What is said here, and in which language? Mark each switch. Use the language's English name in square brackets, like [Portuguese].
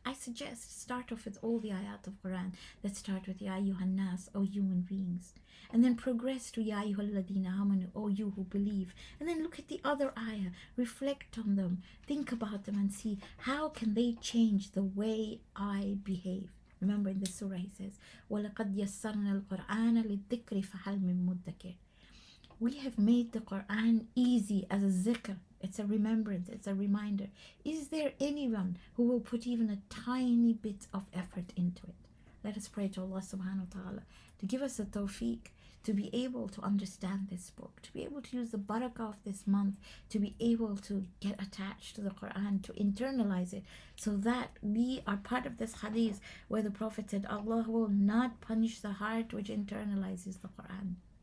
[English] I suggest start off with all the ayat of Quran. Let's start with Ya ayyuhan nas, O human beings, and then progress to Ya ayyuhal ladina amanu, O you who believe, and then look at the other ayah, reflect on them, think about them, and see how can they change the way I behave. Remember in the surah he says, [Arabic] وَلَقَدْ يَسَّرْنَا الْقُرْآنَ لِلذِّكْرِ فَهَلْ مِن مُدَّكِرٍ. [English] We have made the Quran easy as a zikr. It's a remembrance, it's a reminder. Is there anyone who will put even a tiny bit of effort into it? Let us pray to Allah subhanahu wa ta'ala to give us the tawfiq to be able to understand this book, to be able to use the barakah of this month, to be able to get attached to the Quran, to internalize it, so that we are part of this hadith where the Prophet said, Allah will not punish the heart which internalizes the Quran.